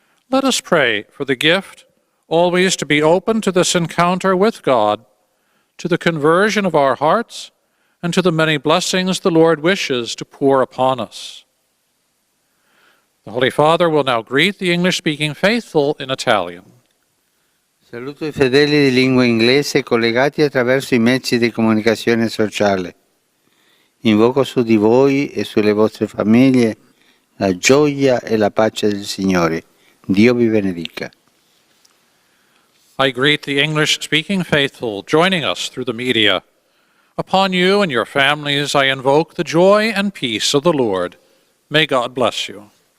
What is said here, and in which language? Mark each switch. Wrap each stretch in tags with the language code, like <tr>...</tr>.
<en>Let us pray for the gift always to be open to this encounter with God, to the conversion of our hearts, and to the many blessings the Lord wishes to pour upon us. The Holy Father will now greet the English-speaking faithful in Italian.</en> <it>Saluto I fedeli di lingua inglese collegati attraverso i mezzi di comunicazione sociale. Invoco su di voi e sulle vostre famiglie la gioia e la pace del Signore. Dio vi benedica.</it> <en>I greet the English-speaking faithful joining us through the media. Upon you and your families I invoke the joy and peace of the Lord. May God bless you.</en>